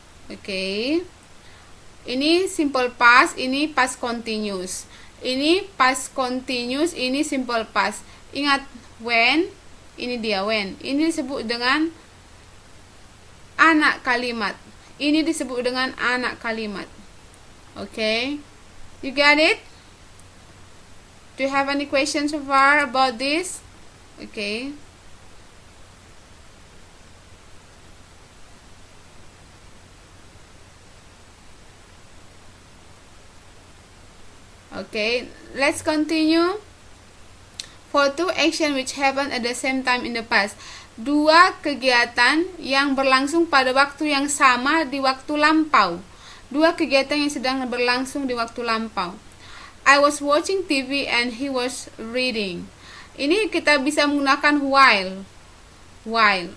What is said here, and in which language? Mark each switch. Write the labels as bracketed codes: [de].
[id] Okay. Ini simple past, ini past continuous. Ini past continuous, ini simple past. Ingat when, ini dia when. Ini disebut dengan anak kalimat. Ini disebut dengan anak kalimat. [en] Okay. You got it? Do you have any questions so far about this? Okay. Okay, let's continue. For two action which happen at the same time in the past. [id] Dua kegiatan yang berlangsung pada waktu yang sama di waktu lampau. dua kegiatan yang sedang berlangsung di waktu lampau. [en] I was watching TV and he was reading. [id] Ini kita bisa menggunakan while.